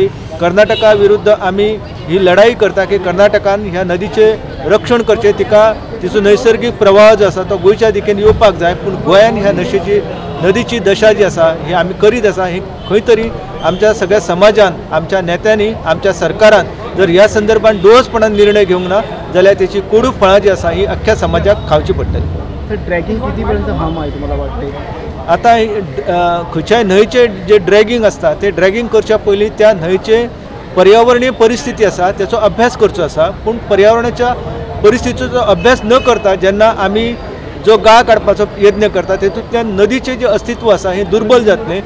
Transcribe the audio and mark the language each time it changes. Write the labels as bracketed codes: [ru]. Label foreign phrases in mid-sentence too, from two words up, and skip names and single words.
[kok] कर्नाटका विरुद्ध आमी ही लढाई करता की कर्नाटकान ह्या नदीचे रक्षण करचे, तिका तिचो नैसर्गिक प्रवाह जो आसा तो गोंयच्या दिकेन येवपाक जाय, पूण गोंयान ह्या नदीची दशा जी आसा ही आमी करीत आसा। ही खंय तरी आमच्या सगळ्या समाजान आमच्या नेत्यांनी आमच्या सरकारान जर ह्या संदर्भात डोळसपणान निर्णय घेवंक ना जाल्यार तेची कोडू फळां जी आसा ही अख्ख्या समाजाक खावची पडटली। [mr] ड्रॅगिंग किती पर्यंत हार्म आहे तुम्हाला वाटते? [kok] आता खंयच्याय न्हंयचे जे ड्रॅगिंग आसता ते ड्रॅगिंग करच्या पयलीं त्या न्हंयचे पर्यावरणीय परिस्थिती आसा तेचो अभ्यास करचो आसा, पूण पर्यावरणाच्या परिस्थितीचो अभ्यास न करता जेन्ना आमी जो गाळ काडपाचो यत्न करता तेतूंतल्यान नदीचें जे अस्तित्व आसा हें दुर्बल जातलें।